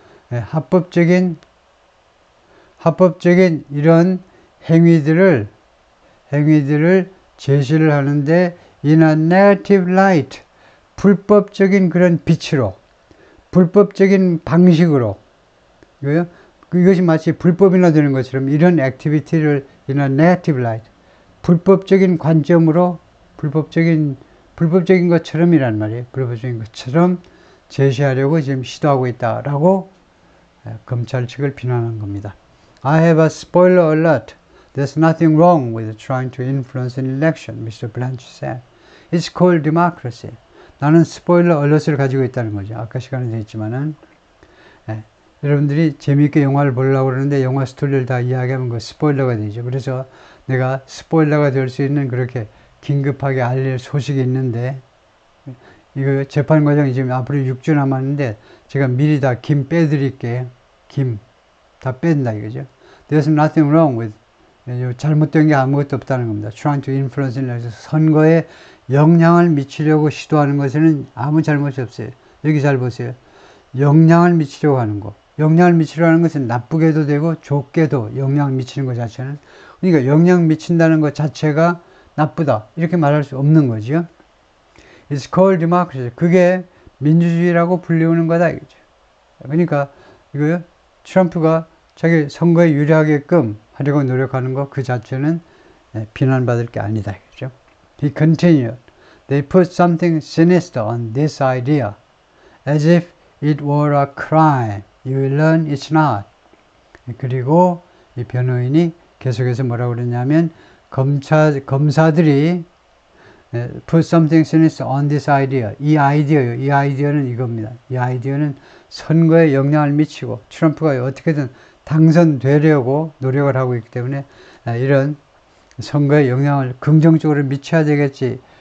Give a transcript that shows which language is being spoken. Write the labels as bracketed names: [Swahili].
[Korean] 네, 합법적인 이런 행위들을 제시를 하는데, [English] in a negative light, [Korean] 불법적인 그런 빛으로, 불법적인 방식으로, 이것이 마치 불법이나 되는 것처럼 이런 액티비티를 in a negative light, 불법적인 관점으로, 불법적인 것처럼이란 말이에요. 불법적인 것처럼 제시하려고 지금 시도하고 있다라고 검찰 측을 비난한 겁니다. [English] I have a spoiler alert. There's nothing wrong with trying to influence an election, Mr. Blanche said. It's called democracy. [Korean] 나는 스포일러 얼럿을 가지고 있다는 거죠. 아까 시간에 되었지만은. 여러분들이 재미있게 영화를 보려고 그러는데 영화 스토리를 다 이야기하면 그 스포일러가 되죠. 그래서 내가 스포일러가 될 수 있는 그렇게 긴급하게 알릴 소식이 있는데, 이거 재판 과정이 지금 앞으로 6주 남았는데 제가 미리 다 김 빼드릴게요. 김 다 뺀다 이거죠. [English] There's nothing wrong with, [Korean] 잘못된 게 아무것도 없다는 겁니다. [English] Trying to influence [Korean] 선거에 영향을 미치려고 시도하는 것에는 아무 잘못이 없어요. 여기 잘 보세요. 영향을 미치려고 하는 거. 영향을 미치려고 하는 것은 나쁘게도 되고 좋게도 영향을 미치는 것 자체는, 그러니까 영향 미친다는 것 자체가 나쁘다 이렇게 말할 수 없는 거죠. [English] It's called democracy. [Korean] 그게 민주주의라고 불리우는 거다 이거죠. 그러니까 이거요, 트럼프가 자기 선거에 유리하게끔 하려고 노력하는 것 그 자체는 비난받을 게 아니다 이거죠. [English] He continued. They put something sinister on this idea, as if it were a crime. You will learn it's not. [Korean] 그리고 이 변호인이 계속해서 뭐라고 그러냐면, 검사들이 [English] put something sinister on this idea. [Korean] 이 아이디어요. 이 아이디어는 이겁니다. 이 아이디어는 선거에 영향을 미치고 트럼프가 어떻게든 당선되려고 노력을 하고 있기 때문에 이런 선거에 영향을 긍정적으로 미쳐야 되겠지.